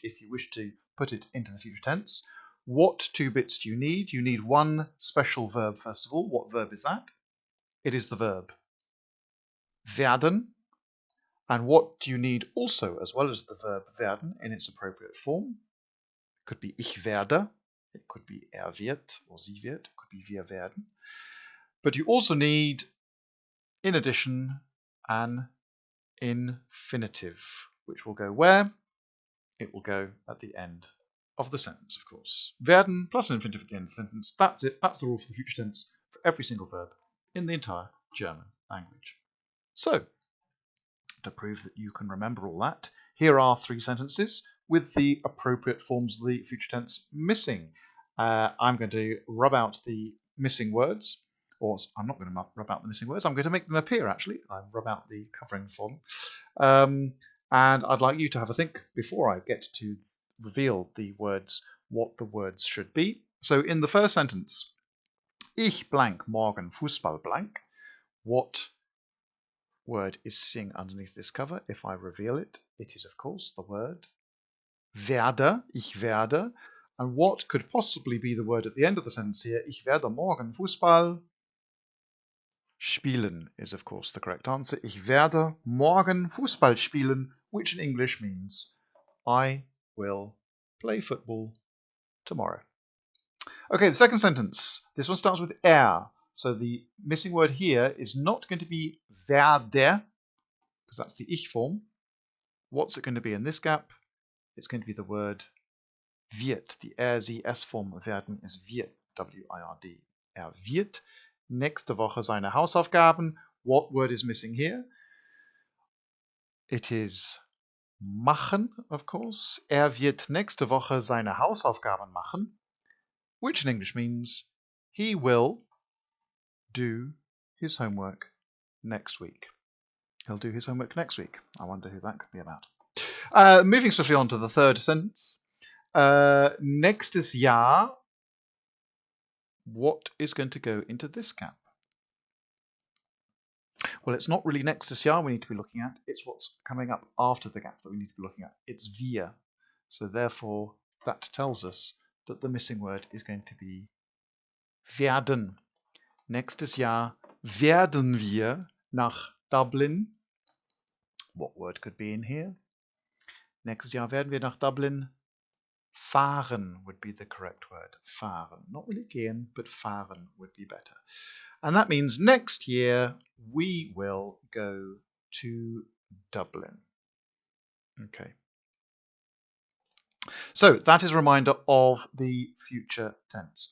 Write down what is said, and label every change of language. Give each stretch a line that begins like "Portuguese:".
English: If you wish to put it into the future tense, what two bits do you need? You need one special verb first of all. What verb is that? It is the verb werden. And what do you need also, as well as the verb werden in its appropriate form? It could be
German: ich werde,
English: it could be wird or
German: sie wird,
English: it could be
German: wir werden.
English: But you also need, in addition, an infinitive, which will go where? It will go at the end of the sentence, of course. Werden plus an infinitive at the end of the sentence. That's it. That's the rule for the future tense for every single verb in the entire German language. So, to prove that you can remember all that, here are three sentences with the appropriate forms of the future tense missing. I'm going to rub out the missing words. Or I'm not going to rub out the missing words. I'm going to make them appear, actually. I rub out the covering for them. And I'd like you to have a think before I get to reveal the words, what the words should be. So in the first sentence, ich blank
German: morgen Fußball
English: blank. What word is sitting underneath this cover? If I reveal it, it is, of course, the word werde,
German: ich werde.
English: And what could possibly be the word at the end of the sentence here?
German: Ich werde morgen Fußball spielen
English: is, of course, the correct answer.
German: Ich werde morgen Fußball spielen,
English: which in English means I will play football tomorrow. Okay, the second sentence. This one starts with So the missing word here is not going to be werde, because that's the ich form. What's it going to be in this gap? It's going to be the word wird. The sie, s form of werden is wird, W-I-R-D.
German: Wird nächste Woche seine Hausaufgaben.
English: What word is missing here? It is machen, of course.
German: Wird nächste Woche seine Hausaufgaben machen,
English: which in English means he will do his homework next week. He'll do his homework next week. I wonder who that could be about. Moving swiftly on to the third sentence.
German: Nächstes Jahr. What is going to go into this gap?
English: Well, it's not really
German: nächstes Jahr
English: we need to be looking at. It's what's coming up after the gap that we need to be looking at. It's wir. So therefore, that tells us that the missing word is going to be werden.
German: Nächstes Jahr werden wir nach Dublin.
English: What word could be in here?
German: Nächstes Jahr werden wir nach Dublin fahren
English: would be the correct word.
German: Fahren.
English: Not really gehen, but fahren would be better. And that means next year we will go to Dublin. Okay. So that is a reminder of the future tense.